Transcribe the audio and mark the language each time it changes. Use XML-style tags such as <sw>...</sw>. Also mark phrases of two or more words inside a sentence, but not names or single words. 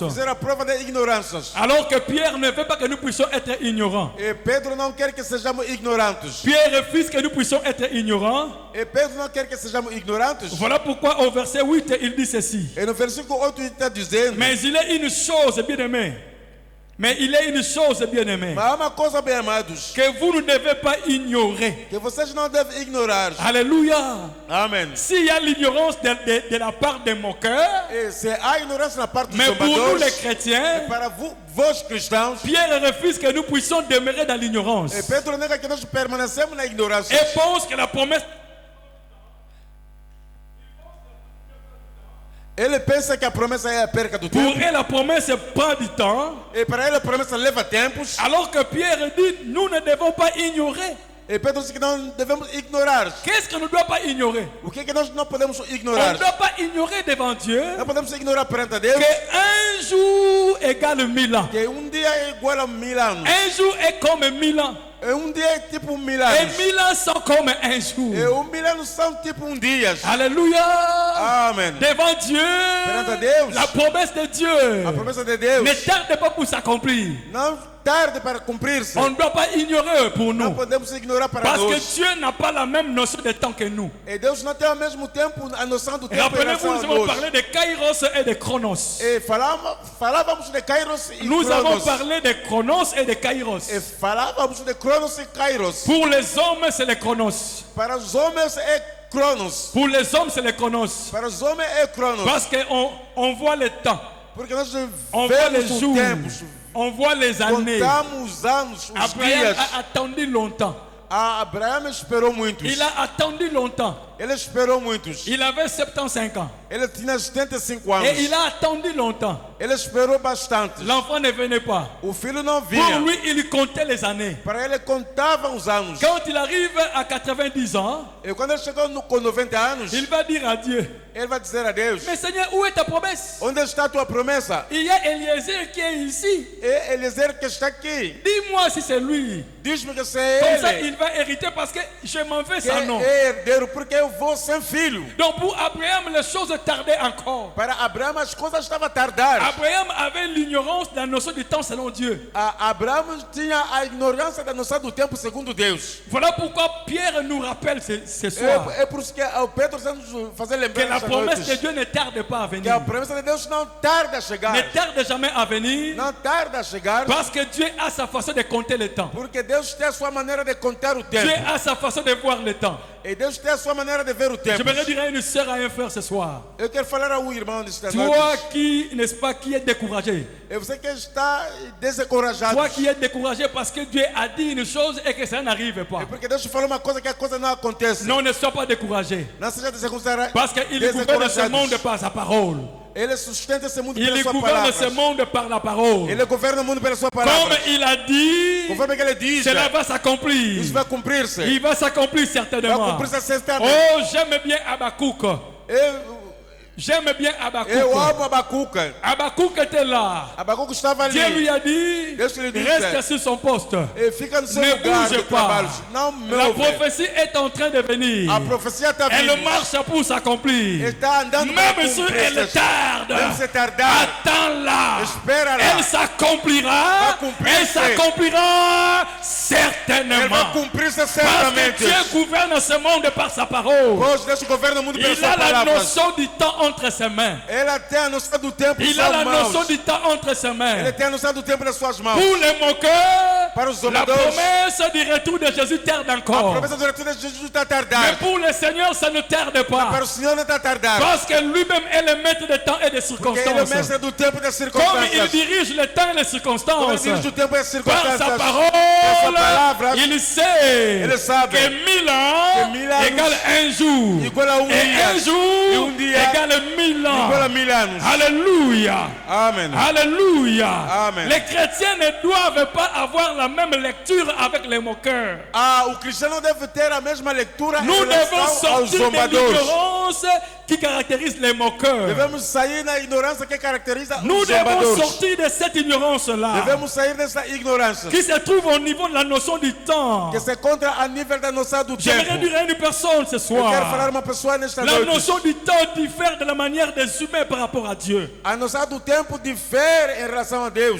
<fr>Alors que Pierre ne veut pas que nous puissions être ignorants. Pierre refuse que nous puissions être ignorants. Voilà pourquoi au verset 8 il dit ceci. Mais il est une chose, bien aimé. Mais il y a une chose, bien-aimés,</fr> <pt>Mas há uma coisa, bem amados,</pt> <fr>que vous ne devez pas ignorer.</fr> <pt>que vocês não devem ignorar.</pt> <fr>Alléluia.</fr> <pt>Amém.</pt> <fr>S'il y a l'ignorance de la part des moqueurs,</fr> <pt>E se há ignorância na parte dos</pt> <fr>mais pour nous les</fr> <pt>zombadores,</pt> <fr>chrétiens,</fr> <pt>para vós cristãos,</pt> <fr>Pierre refuse que nous puissions demeurer dans l'ignorance.</fr> <pt>e Pedro nega que nós permanecemos na ignorância.</pt> <fr>Et pense que la promesse</fr> <pt>Ele pensa que a promessa é a perca do</pt> <fr>pour</fr> <pt>tempo.</pt> <fr>elle, la promesse prend du temps,</fr> <pt>E para ele a promessa leva tempos.</pt> <fr>alors que Pierre dit nous ne devons pas ignorer.</fr> <pt>E Pedro diz que não devemos ignorar.</pt> <fr>Qu'est-ce qu'on ne doit pas ignorer?</fr> <pt>O que é que nós não podemos</pt> <fr>On</fr> <pt>ignorar?</pt> <fr>ne doit pas ignorer devant Dieu</fr> <pt>Não podemos ignorar perante a Deus</pt> <fr>que 1 jour égale 1000 ans.</fr> <pt>que dia é igual a 1000 anos.</pt> <fr>1 jour est comme 1000 ans.</fr> <pt>E dia é tipo 1000</pt> <fr>Et</fr> <pt>anos.</pt> <fr>1000 ans sont comme 1 jour.</fr> <pt>E 1000 anos são tipo dia.</pt> <fr>Alléluia.</fr> <pt>Amém.</pt> <fr>Devant Dieu,</fr> <pt>Perante a Deus,</pt> <fr>la promesse de Dieu</fr> <pt>a promessa de Deus</pt> <fr>ne tarde pas pour s'accomplir.</fr> <pt>não tarde para cumprir-se.</pt> <fr>On ne doit pas ignorer pour</fr> <pt>Não</pt> <fr>nous.</fr> <pt>podemos ignorar para</pt> <fr>Parce que</fr> <pt>nós.</pt> <fr>Dieu n'a pas la même notion de temps que nous.</fr> <pt>E Deus não tem ao mesmo tempo a noção do tempo em</pt> <fr>Rappelez-vous,</fr> <pt>relação</pt> <fr>nous</fr> <pt>a</pt> <fr>avons</fr> <pt>nós.</pt> <fr>parlé de Kairos et de Chronos.</fr> <pt>E falávamos de Kairos e</pt> <fr>Nous avons</fr> <pt>Cronos.</pt> <fr>parlé de Chronos et de Kairos.</fr> <pt>E falávamos de Cronos e Kairos.</pt> <fr>Pour les hommes, c'est le Chronos.</fr> <pt>Para os homens é Cronos.</pt> <fr>Pour les hommes, c'est le Chronos.</fr> <pt>Para os homens é Cronos.</pt> <fr>Parce qu'on on voit le temps,</fr> <pt>Porque nós</pt> <fr>on voit les</fr> <pt>vemos os</pt> <fr>jours,</fr> <pt>tempos,</pt> <fr>on voit les années.</fr> <pt>contamos os anos, os</pt> <fr>Abraham</fr> <pt>dias.</pt> <fr>a attendu longtemps.</fr> <pt>Abraão esperou muitos.</pt> <fr>Il a attendu longtemps.</fr> <pt>Ele esperou muitos.</pt> <fr>Il avait 75 ans.</fr> <pt>Ele tinha 75 anos.</pt> <fr>Et il a attendu longtemps.</fr> <pt>Ele esperou bastante.</pt> <fr>L'enfant ne venait pas.</fr> <pt>O filho não</pt> <fr>Pour</fr> <pt>vinha.</pt> <fr>lui, il comptait les années.</fr> <pt>Para ele contava os anos.</pt> <fr>Quand il arrive à 90 ans,</fr> <pt>E quando ele chegou com 90 anos,</pt> <fr>il va dire à Dieu,</fr> <pt>ele vai dizer a Deus:</pt> <fr>mais Seigneur, où est ta promesse?</fr> <pt>onde está a tua promessa?</pt> <fr>Il y a Eliezer qui est ici.</fr> <pt>E Eliezer que está aqui.</pt> <fr>Dis-moi si c'est lui.</fr> <pt>Diz-me que c'est</pt> <fr>Comme ça,</fr> <pt>ele</pt> <fr>il va hériter parce que je m'en vais</fr> <pt>que</pt> <fr>sans nom.</fr> <pt>é herdeiro, porque eu vou sem filho.</pt> <fr>Donc pour Abraham, les choses tardaient encore.</fr> <pt>Para Abraão as coisas estavam a tardar.</pt> <fr>Abraham avait l'ignorance de la notion du temps selon Dieu.</fr> <pt>Abraão tinha a ignorância da noção do tempo segundo Deus.</pt> <fr>Voilà pourquoi Pierre nous rappelle ce soir</fr> <pt>É por isso que o Pedro está nos fazer</pt> <fr>que</fr> <pt>lembrar</pt> <fr>la</fr> <pt>esta</pt> <fr>promesse de</fr> <pt>noite</pt> <fr>Dieu ne tarde pas à</fr> <pt>que</pt> <fr>venir.</fr> <pt>a promessa de Deus não tarda a chegar.</pt> <fr>Ne tarde jamais à venir</fr> <pt>Não tarda a chegar,</pt> <fr>parce que Dieu a sa façon de compter le temps.</fr> <pt>porque Deus tem a sua maneira de contar o tempo.</pt> <fr>Dieu a sa façon de voir le temps.</fr> <pt>E Deus tem a sua maneira de ver o tempo.</pt> <fr>J'aimerais dire à une sœur, à un frère ce soir.</fr> <pt>Eu quero falar a um irmão nesta</pt> <fr>Toi</fr> <pt>noite.</pt> <fr>qui, n'est-ce pas, qui est découragé.</fr> <pt>É você que está desencorajado.</pt> <fr>Toi qui es découragé parce que Dieu a dit une chose et que ça n'arrive pas.</fr> <pt>É porque Deus falou uma coisa que a coisa não acontece.</pt> <fr>Non, ne sois pas découragé.</fr> <pt>Não seja desencorajado.</pt> <fr>Parce qu'il gouverne ce monde par sa parole.</fr> <pt>Ele sustenta esse mundo pela</pt> <fr>Il</fr> <pt>sua</pt> <fr>gouverne</fr> <pt>palavra.</pt> <fr>ce monde par la parole.</fr> <pt>Ele governa o mundo pela sua</pt> <fr>Comme</fr> <pt>palavra.</pt> <fr>il a dit,</fr> <pt>Conforme que ele diz,</pt> <fr>cela va s'accomplir.</fr> <pt>isso vai cumprir-se.</pt> <fr>Il va s'accomplir</fr> <pt>Vai</pt> <fr>certainement.</fr> <pt>cumprir-se certamente.</pt> <fr>Oh, j'aime bien Habakkuk. J'aime bien</fr> <pt>Eu</pt> <fr>Habakkuk.</fr> <pt>amo Abacuca.</pt> <fr>Habakkuk était là.</fr> <pt>Abacuca estava ali.</pt> <fr>Dieu lui a dit,</fr> <pt>Deus lhe disse,</pt> <fr>reste sur son poste.</fr> <pt>E fica no seu</pt> <fr>Ne</fr> <pt>lugar</pt> <fr>bouge</fr> <pt>de</pt> <fr>pas.</fr> <pt>trabalho. Não</pt> <fr>La</fr> <pt>move.</pt> <fr>prophétie est en train de venir.</fr> <pt>A profecia está</pt> <fr>Elle</fr> <pt>vindo.</pt> <fr>marche pour s'accomplir.</fr> <pt>Está andando para</pt> <fr>Même si elle</fr> <pt>cumprir-se.</pt> <fr>tarde,</fr> <pt>Mesmo se tardar,</pt> <fr>attends-la.</fr> <pt>espera lá.</pt> <fr>Elle s'accomplira.</fr> <pt>Va cumprir-se.</pt> <fr>Elle s'accomplira</fr> <pt>Ele</pt> <fr>certainement.</fr> <pt>vai cumprir-se</pt> <fr>Parce que</fr> <pt>certamente.</pt> <fr>Dieu gouverne ce monde par sa parole.</fr> <pt>Hoje Deus governa o mundo pelas</pt> <fr>Il a</fr> <pt>suas</pt> <fr>la</fr> <pt>palavras.</pt> <fr>notion du temps entre ses mains.</fr> <pt>Ela tem a noção do tempo em</pt> <fr>Il a</fr> <pt>suas</pt> <fr>la</fr> <pt>mãos.</pt> <fr>notion du temps entre ses</fr> <pt>Ele</pt> <fr>mains.</fr> <pt>tem a noção do tempo nas suas mãos.</pt> <fr>Pour les moqueurs,</fr> <pt>Para os</pt> <fr>la</fr> <pt>zombadores,</pt> <fr>promesse du retour de Jésus tarde</fr> <pt>a</pt> <fr>encore.</fr> <pt>promessa do retorno de Jesus está a</pt> <fr>Mais</fr> <pt>tardar.</pt> <fr>pour le Seigneur, ça ne tarde</fr> <pt>Para</pt> <fr>pas.</fr> <pt>o Senhor não está a tardar.</pt> <fr>Parce que lui-même est le maître des temps et des</fr> <pt>Porque Ele é o</pt> <fr>circonstances.</fr> <pt>mestre do tempo e das</pt> <fr>Comme il</fr> <pt>circunstâncias.</pt> <fr>dirige le temps et les</fr> <pt>Como Ele</pt> <fr>circonstances,</fr> <pt>dirige o tempo e as</pt> <fr>par sa</fr> <pt>circunstâncias.</pt> <fr>parole,</fr> <pt>palavra,</pt> <fr>il sait</fr> <pt>ele sabe</pt> <fr>que 1000 ans</fr> <pt>que 1000 anos</pt> <fr>égale un jour.</fr> <pt>igual a</pt> <fr>Et un</fr> <pt>dia.</pt> <fr>jour</fr> <pt>dia</pt> <fr>égale 1000</fr> <pt>Igual a</pt> <fr>ans.</fr> <pt>1000 anos.</pt> <fr>Alléluia.</fr> <pt>Amém.</pt> <fr>Alléluia.</fr> <pt>Amen.</pt> <fr>Les chrétiens ne doivent pas avoir la même lecture avec les moqueurs.</fr> <pt>O cristão não deve ter a mesma leitura</pt> <fr>Nous</fr> <pt>em</pt> <fr>devons</fr> <pt>relação aos</pt> <fr>sortir de</fr> <pt>zombadores.</pt> <fr>l'ignorance qui caractérise les moqueurs.</fr> <pt>Devemos sair da ignorância que caracteriza</pt> <fr>Nous</fr> <pt>os</pt> <fr>devons</fr> <pt>zombadores.</pt> <fr>sortir de cette ignorance-là</fr> <pt>Devemos sair dessa ignorância</pt> <fr>qui se trouve au niveau de la notion du temps.</fr> <pt>que se encontra a nível da noção do</pt> <fr>J'aimerais</fr> <pt>tempo.</pt> <fr>dire à une personne ce</fr> <pt>Eu quero falar</pt> <fr>soir.</fr> <pt>uma pessoa nesta</pt> <fr>La</fr> <pt>noite.</pt> <fr>notion du temps diffère de la manière des humains par rapport à Dieu.</fr> <pt>A noção do tempo difere em relação a Deus.</pt>